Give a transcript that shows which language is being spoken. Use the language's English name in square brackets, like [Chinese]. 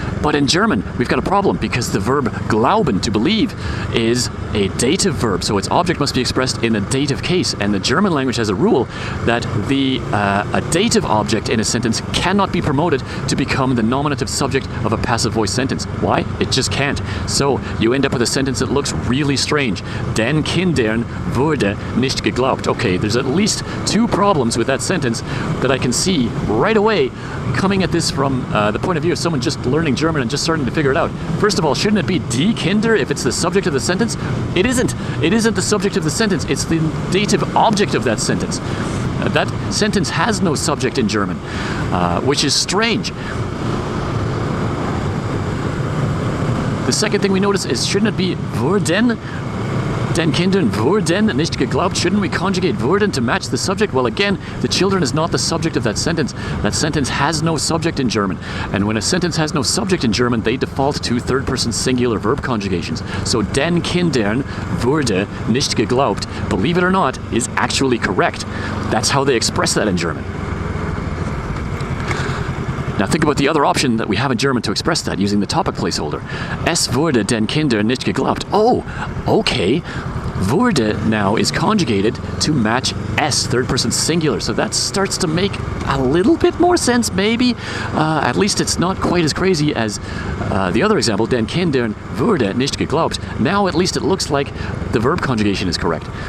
[English] But in German, we've got a problem because the verb glauben, to believe, is a dative verb. So its object must be expressed in a dative case. And the German language has a rule that a dative object in a sentence cannot be promoted to become the nominative subject of a passive voice sentence. Why? It just can't. So you end up with a sentence that looks really strange. [German] Den Kindern wurde nicht geglaubt. [English] Okay, there's at least 2 problems with that sentence that I can see right away coming at this from the point of view of someone just learning German and just starting to figure it out. First of all, shouldn't it be [German] die Kinder [English] if it's the subject of the sentence? It isn't. It isn't the subject of the sentence. It's the dative object of that sentence. That sentence has no subject in German, which is strange. The second thing we notice is, shouldn't it be wurden? [German] Den Kindern wurden nicht geglaubt. [English] Shouldn't we conjugate wurden to match the subject? Well, again, the children is not the subject of that sentence. That sentence has no subject in German. And when a sentence has no subject in German, they default to third-person singular verb conjugations. So [German] den Kindern wurde nicht geglaubt, [English] believe it or not, is actually correct. That's how they express that in German. Now think about the other option that we have in German to express that using the topic placeholder. [German] Es wurde den Kindern nicht geglaubt. [English] Oh, okay. Wurde now is conjugated to match es, third person singular. So that starts to make a little bit more sense, maybe. At least it's not quite as crazy as the other example, [German] den Kindern wurde nicht geglaubt. [English] Now at least it looks like the verb conjugation is correct.